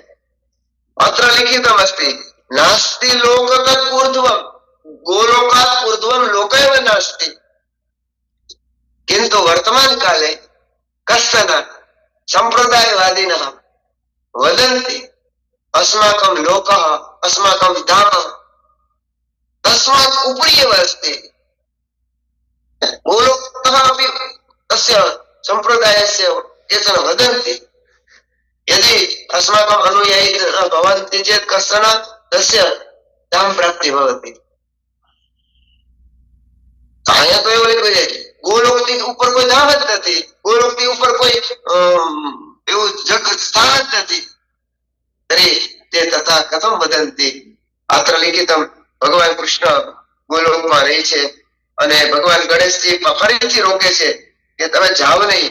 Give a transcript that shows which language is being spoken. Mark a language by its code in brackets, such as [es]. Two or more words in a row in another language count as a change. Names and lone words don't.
[sa] अत्र लिखितम् अस्ति नास्ति लोक तद् ऊर्ध्वम् गोलोकात् ऊर्ध्वम् लोकेव नास्ति किन्तु वर्तमान काले कश्चन सम्प्रदायवादिनः वदन्ति अस्माकं लोकः अस्माकं धाम तस्मात् उपरि एव अस्ति. गोलोकः अपि तस्य सम्प्रदायस्य केचन वदन्ति यदि अस्माकम् अनुयायी भवन्ति चेत् कश्चन तस्य धाम प्राप्ति भवति. [gu] અહીંયા તો એવું લખ્યું છે ગોલોકથી ઉપર કોઈ ધામ જ નથી, ગોલોકથી ઉપર કોઈ એવું જગત સ્થાન જ નથી. [sa] ते तथा कथम् वदन्ति. अत्र लिखितम् [gu] ભગવાન કૃષ્ણ ગોલોકમાં રહે છે અને ભગવાન ગણેશજી ફરીથી રોકે છે કે તમે જાઓ નહીં.